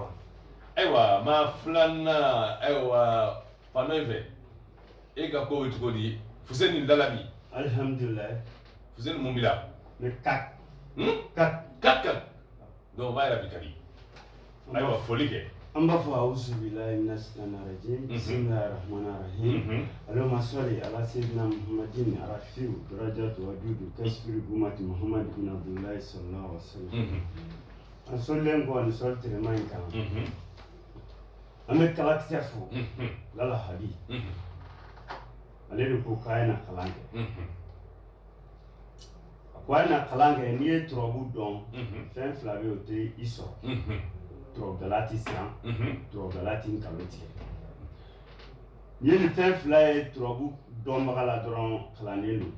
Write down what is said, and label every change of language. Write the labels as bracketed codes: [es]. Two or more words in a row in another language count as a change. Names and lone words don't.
[bm] ayiwa maa filanan ayiwa fan dɔ in fɛ e ka ko ye cogo di Fuseni Lalabi alhamdulilayi Fuseni mun b'i la ne kat donc o b'a yɛrɛ bi ka di ayiwa foli kɛ [ar] an b'a fɔ أعوذ بالله من الشيطان الرجيم بسم الله الرحمن الرحيم اللهم صل على سيدنا محمد الرافع درجته والجود كاشف الأمة محمد بن عبد الله صلى الله عليه وسلم [bm] an solen ko an sol tere kan an bɛ kalakisɛ fo Lalabi ale de ko k'a na kalan kɛ a ko a na kalan kɛ n'i ye turabu dɔn fɛn fila bɛ yen o tɛ i sɔrɔ turabudala tɛ siran turabudala tɛ nkalon tigɛ n'i ye nin fɛn fila ye turabu dɔnbaga la dɔrɔn kalannen don